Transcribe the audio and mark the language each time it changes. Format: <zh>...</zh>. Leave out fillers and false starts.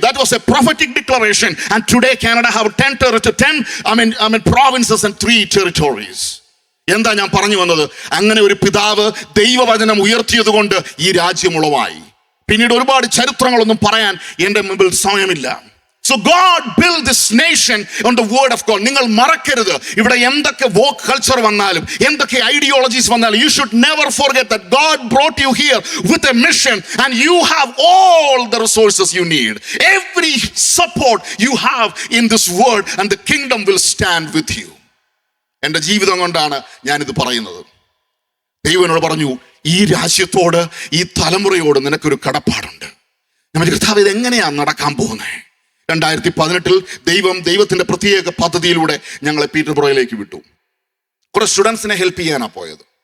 <en>That was a prophetic declaration. And today Canada have 10 provinces and 3 territories.</en> <ml>എന്താ ഞാൻ പറഞ്ഞു വന്നത്? അങ്ങനെ ഒരു പിതാവ് ദൈവവചനം ഉയർത്തിയത് കൊണ്ട് ഈ രാജ്യം ഉളവായി. പിന്നീട് ഒരുപാട് ചരിത്രങ്ങളൊന്നും പറയാൻ എൻ്റെ മുമ്പിൽ സമയമില്ല.</ml> <en>So God built this nation on the word of God.</en> <ml>നിങ്ങൾ മറക്കരുത്, ഇവിടെ എന്തൊക്കെ വോക്ക് കൾച്ചർ വന്നാലും, എന്തൊക്കെ ഐഡിയോളജീസ് വന്നാലും,</ml> <en>you should never forget that God brought you here with a mission and you have all the resources you need. Every support you have in this word and the kingdom will stand with you.</en> <ml>എൻ്റെ ജീവിതം കൊണ്ടാണ് ഞാനിത് പറയുന്നത്. ദൈവം എന്നോട് പറഞ്ഞു, ഈ രാജ്യത്തോട്, ഈ തലമുറയോട് നിനക്കൊരു കടപ്പാടുണ്ട്. ഞാൻ കർത്താവ്, ഇതെങ്ങനെയാണ് നടക്കാൻ പോകുന്നത്? 2018 ദൈവത്തിന്റെ പ്രത്യേക പദ്ധതിയിലൂടെ ഞങ്ങളെ പീറ്റർബറോയിലേക്ക് വിട്ടു. കുറെ സ്റ്റുഡൻസിനെ ഹെൽപ്പ് ചെയ്യാനാ പോയത്.</ml>